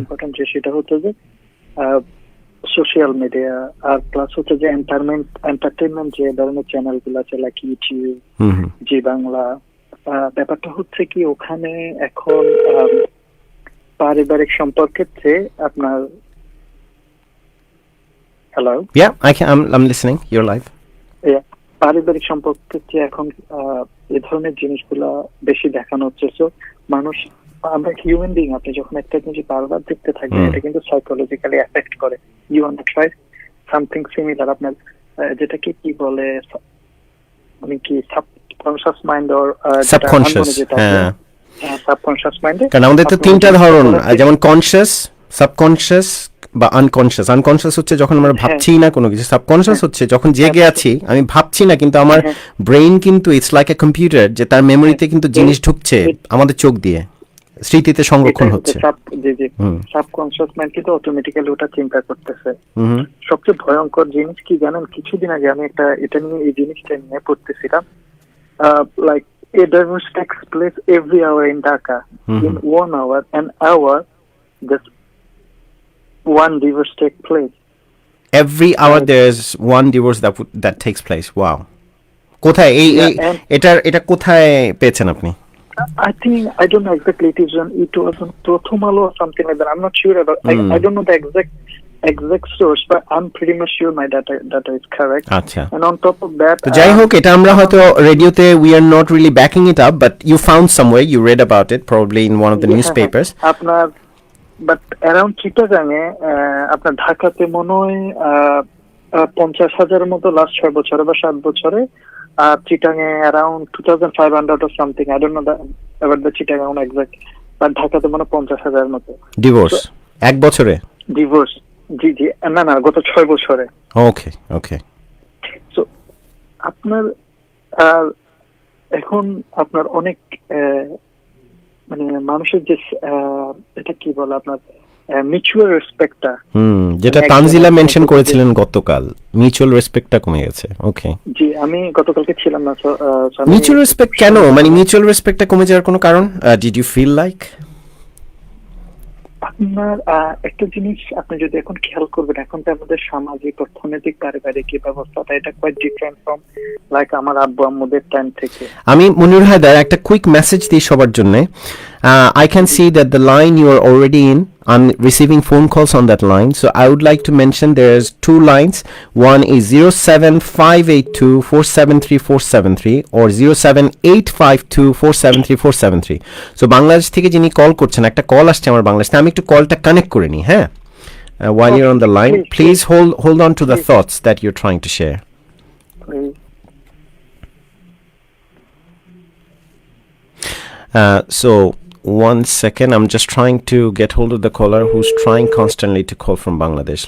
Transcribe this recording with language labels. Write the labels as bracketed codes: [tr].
[bn] Important যে সেটা হচ্ছে যে সোশ্যাল মিডিয়া আর প্লাস হচ্ছে যে এন্টারটেইনমেন্ট যে ধরনের চ্যানেলগুলো আছে লাইক ইউটিউব, জি বাংলা, ব্যাপারটা হচ্ছে কি ওখানে এখন পারিবারিক সম্পর্কের চেয়ে আপনার hello [en] I'm listening, you're live. [bn] পারিবারিক সম্পর্কের চেয়ে এখন এই ধরনের জিনিসগুলা বেশি দেখানো হচ্ছে। সো মানুষ, আমরা হিউম্যান বিং, আপনি যখন একটা জিনিস বারবার দেখতে থাকবেন এটা কিন্তু সাইকোলজিক্যালি এফেক্ট করে। [en] you want to try something similar, [bn] আপনার যেটাকে কি বলে, মানে কি [en] subconscious mind or subconscious, [bn] subconscious মাইন্ডে, কারণ আমাদের তো তিনটা ধরন, যেমন কনশিয়াস, সাবকনশিয়াস বা আনকনশিয়াস হচ্ছে যখন আমরা ভাবছি না কোনো কিছু, সাবকনশিয়াস হচ্ছে যখন জেগে আছি আমি ভাবছি না কিন্তু আমার ব্রেইন কিন্তু [en] it's like a computer, [bn] যে তার মেমোরিতে কিন্তু জিনিস ঢুকছে আমাদের চোখ দিয়ে, স্মৃতিতে সংরক্ষণ হচ্ছে। সাবকনশিয়াস মাইন্ড কিন্তু অটোমেটিক্যালি ওটা চিন্তা করতেছে। সবচেয়ে ভয়ঙ্কর জিনিস কি জানেন, কিছুদিন আগে আমি এটা নিয়ে এই জিনিসটা নিয়ে পড়তেছিলাম, [en] like a divorce takes place every hour in Dhaka. In 1 hour, an hour, just one divorce takes place. Every hour there's one divorce that takes place. [bn] Wow. কোথায় এটা কোথায় পেয়েছেন আপনি? [en] I think I don't know exactly. It was on Prothom Alo or something like that. I'm not sure about. I don't know the exact source, but I'm pretty much sure my data is correct. [bn] আচ্ছা। [en] And on top of that, [bn] তো যাই হোক, এটা আমরা হয়তো রেডিওতে [en] we are not really backing it up, but you found somewhere, you read about it probably in one of the newspapers. [bn] আপনার but around চিটাগাঙে আপনার ঢাকাতে মনে হয় 50,000 মতো লাস্ট 6 বছরে বা 7 বছরে, আর চিটাঙে [en] around 2,500 or something. I don't know about the Chittagong exact, but [bn] ঢাকাতে মনে 50,000 মতো ডিভোর্স এক বছরে। ডিভোর্স জি না গত 6 বছরে। ওকে। সো আপনার এখন আপনার অনেক মানে মানুষের যে এটা কি বলে আপনার মিউচুয়াল রেসপেক্টটা, যেটা তানজিলা মেনশন করেছিলেন গতকাল, মিউচুয়াল রেসপেক্টটা কমে গেছে। ওকে জি, আমি গতকালকে ছিলাম না। মিউচুয়াল রেসপেক্ট কেন, মানে মিউচুয়াল রেসপেক্টটা কমে যাওয়ার কোনো কারণ [en] Did you feel like? [bn] আপনার একটা জিনিস আপনি যদি এখন খেয়াল করবেন, এখন তো আমাদের সামাজিক, অর্থনৈতিক, পারিবারিক ব্যবস্থাটা এটা [en] quite different from like [bn] আমার আব্বু আম্মুদের টাইম থেকে। আমি মনির হায়দার একটা কুইক মেসেজ দিই সবার জন্য। [en] I can see that the line you are already in, I'm receiving phone calls on that line, so I would like to mention there's 2 lines. One is 07582473473 or 07852473473. [bn] So Bangladesh থেকে যিনি call করছেন, একটা call আসছে আমার বাংলাদেশ থেকে, আমি একটু কলটা কানেক্ট করে নিই। [en] হ্যাঁ, while you're on the line, please hold on to the thoughts that you're trying to share. So 1 second, I'm just trying to get hold of the caller who's trying constantly to call from Bangladesh.